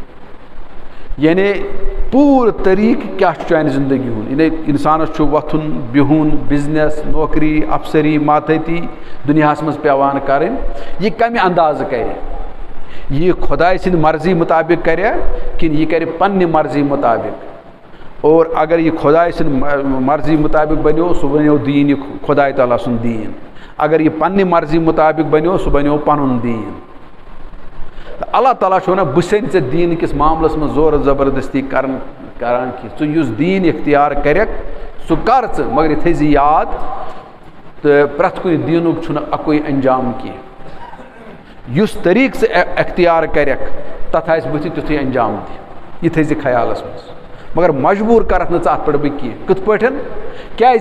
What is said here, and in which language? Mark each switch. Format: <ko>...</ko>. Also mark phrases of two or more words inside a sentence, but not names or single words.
<ks>یعنی پوٗرٕ طریٖقہٕ کیٛاہ چھُ چانہِ زندگی ہُنٛد یعنی اِنسانَس چھُ وۄتھُن بِہُن بِزنٮ۪س نوکری اَفسری ماتحتی دُنیاہَس منٛز پیٚوان کَرٕنۍ یہِ کَمہِ اندازٕ کَرِ یہِ خۄداے سٕنٛدِ مرضی مُطابق کَریا کِنہٕ یہِ کَرِ پنٛنہِ مرضی مُطابق اور اگر یہِ خۄداے سٕنٛدِ مرضی مُطابق بنیو سُہ بنیو دیٖن یہِ خۄداے تعالیٰ سُنٛد دیٖن اگر یہِ پنٛنہِ مرضی مُطابق بنیو سُہ بنیو پَنُن دیٖن تہٕ اللہ تعالیٰ چھُ وَنان بہٕ چھُسَے نہٕ ژےٚ دیٖنٕکِس معاملَس منٛز زورٕ زبردستی کران کینٛہہ ژٕ یُس دیٖن اختیار کَرکھ سُہ کر ژٕ مگر یہِ تھٲیزِ یاد تہٕ پرٛٮ۪تھ کُنہِ دیٖنُک چھُنہٕ اَکُے انجام کینٛہہ یُس طریٖقہٕ ژٕ اختیار کَرکھ تَتھ آسہِ بٕتھِ تیُتھُے انجام تہِ یہِ تھٲیزِ خیالَس منٛز مگر مجبوٗر کَرَکھ نہٕ ژٕ اَتھ پٮ۪ٹھ بہٕ کینٛہہ کِتھ پٲٹھۍ کیٛازِ</ks>